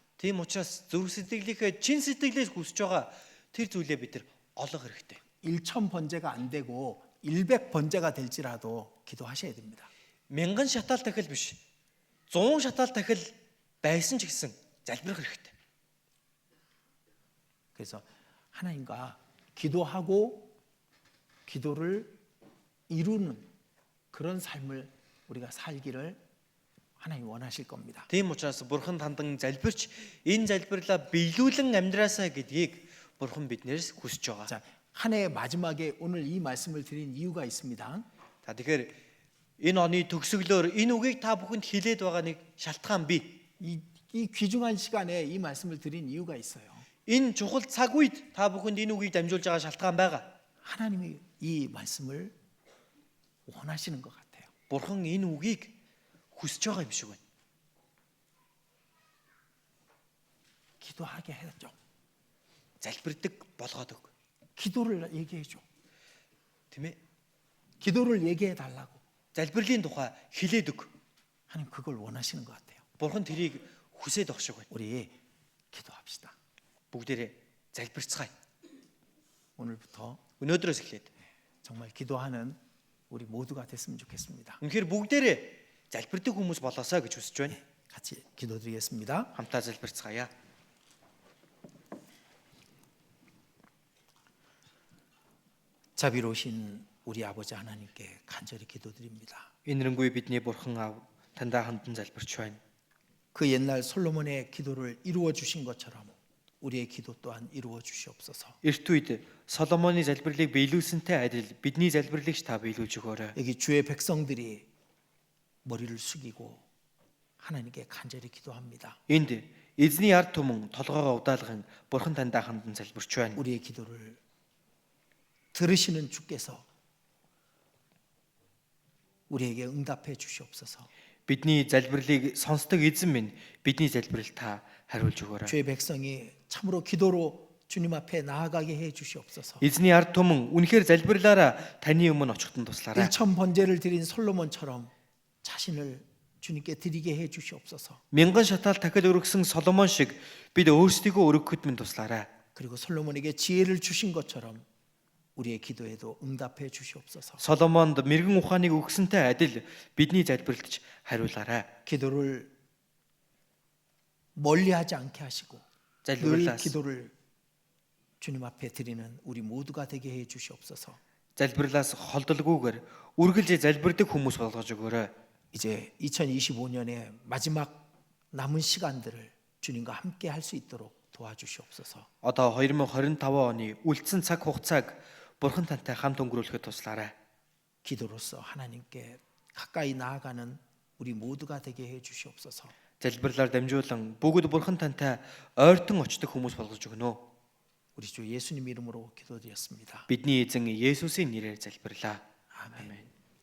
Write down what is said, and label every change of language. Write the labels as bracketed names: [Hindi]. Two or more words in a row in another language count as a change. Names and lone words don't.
[Mongolian] Тийм учраас зүрх сэтгэлийнхээ чин сэтгэлээс хүсэж байгаа тэр зүйлээ бид нар олох хэрэгтэй. [Korean] 1,000 번제가 안 되고 100 번제가 될지라도 기도하셔야 됩니다. [Mongolian] Мянган шатаал дахил биш. 100 шатаал дахил байсан ч гэсэн залбирах хэрэгтэй. [Korean] 그래서 하나님과 기도하고 기도를 이루는 그런 삶을 우리가 살기를 하나님 원하실 겁니다. [Mongolian] Тийм учраас бурхан тандан залбирч энэ залбирлаа биелүүлэн амьдраасаа гэдгийг бурхан биднээс хүсэж байгаа. [Korean] 자, 한 해의 마지막에 오늘 이 말씀을 드린 이유가 있습니다. [Mongolian] За тэгэхээр энэ оны төгсгөлөөр энэ үгийг та бүхэнд хэлээд байгаа нэг шалтгаан бий. [Korean] 이 귀중한 시간에 이 말씀을 드린 이유가 있어요. [Mongolian] Энэ чухал цаг үед та бүхэнд энэ үгийг дамжуулж байгаа шалтгаан байгаа. [Korean] 하나님이 이 말씀을 원하시는 것 같아요. [Mongolian] Бурхан энэ үгийг хүсэж байгаа юм шиг байна. [Korean] 기도하게 해줘. [Mongolian] Залбирдаг болгоод өг. [Korean] 기도를 얘기해 줘. [Mongolian] Тийм ээ. [Korean] 기도를 얘기해 달라고. [Mongolian] Залбирлын тухай хэлээд өг. [Korean] 하나님 그걸 원하시는 것 같아요. [Mongolian] Бурхан тэрийг хүсээд байгаа шиг байна. [Korean] 우리 기도합시다. [Mongolian] Бүгдээрээ залбирцгаая. [Korean] 오늘부터 [Mongolian] Өнөөдрөөс эхлээд [Korean] 정말 기도하는 우리 모두가 됐으면 좋겠습니다. [Mongolian] Үнэхээр бүгдээрээ залбирдаг хүмүүс болоосаа гэж хүсэж байна. [Korean] 같이 기도드리겠습니다. [Mongolian] Хамтаа залбирцгаая. [Korean] 자비로우신 우리 아버지 하나님께 간절히 기도드립니다. [Mongolian] Инэрэнгүй бидний бурхан аав таньдаа хандан залбирч байна. [Korean] 그 옛날 솔로몬의 기도를 이루어 주신 것처럼 우리의 기도 또한 이루어 주시옵소서. [Mongolian] Эрт үед Соломоны залбирлыг биелүүлсэнтэй адил бидний залбирлыг та биелүүлж өгөөрэй. [Korean] 여기 주의 백성들이 머리를 숙이고 하나님께 간절히 기도합니다. [Mongolian] Энд эзний ард түмэн толгоогоо удаалган бурхан таньдаа хандан залбирч байна. [Korean] 우리의 기도를 들으시는 주께서 우리에게 응답해 주시옵소서. [Mongolian] Бидний залбирлыг сонсдог эзэн минь бидний залбирал та хариулж өгөөрэй. [Korean] 주의 백성이 참으로 기도로 주님 앞에 나아가게 해 주시옵소서. [Mongolian] Эзний ард түмэн үнэхээр залбирлаараа таны өмнө очихтон туслаарай. [Korean] 일천 번제를 드린 솔로몬처럼 자신을 주님께 드리게 해 주시옵소서. [Mongolian] Мянган шатаал дахил өргөсөн Соломон шиг бид өөрсдийгөө өргөхөд минь туслаарай. [Korean] 그리고 솔로몬에게 지혜를 주신 것처럼 우리의 기도에도 응답해 주시옵소서. [Mongolian] Соломонд мэрэгэн ухааныг өгсөнтэй адил бидний залбиралд хариулаарай. [Korean] 기도를 멀리하지 않게 하시고 늘 [Mongolian] залбирлаас [Korean] 기도를 주님 앞에 드리는 우리 모두가 되게 해 주시옵소서. [Mongolian] залбирлаас холдолгүйгээр үргэлж залбирдаг хүмүүс болгож өгөөрэй. [Korean] 이제 2025년의 마지막 남은 시간들을 주님과 함께 할 수 있도록 도와주시옵소서. [Mongolian] Одоо 2025 оны үлдсэн цаг хугацааг бурхан тантай хамт өнгөрүүлэхэд туслаарай. [Korean] 기도로서 하나님께 가까이 나아가는 우리 모두가 되게 해 주시옵소서. [Mongolian] Залбирлаар дамжуулан бүгд бурхан тантай ойртон очдог хүмүүс болгож өгнө. [Korean] 우리 주 예수님 이름으로 기도드렸습니다. [Mongolian] Бидний эзэн Есүсийн нэрээр залбирлаа. [Korean] 아멘. 아멘.